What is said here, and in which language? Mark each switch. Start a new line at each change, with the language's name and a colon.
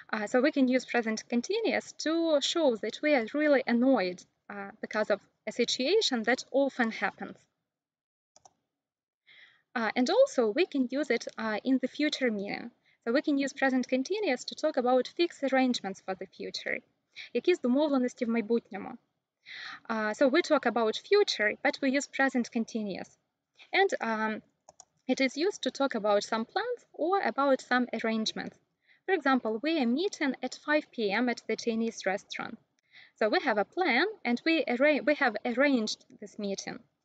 English: So we can use present continuous to show that we are really annoyed because of a situation that often happens. And also we can use it in the future meaning. So we can use present continuous to talk about fixed arrangements for the future.
Ukrainian: Якісь домовленості в майбутньому.
English: So we talk about future, but we use present continuous. And it is used to talk about some plans or about some arrangements. For example, we are meeting at 5 p.m. at the Chinese restaurant. So we have a plan and we have arranged this meeting.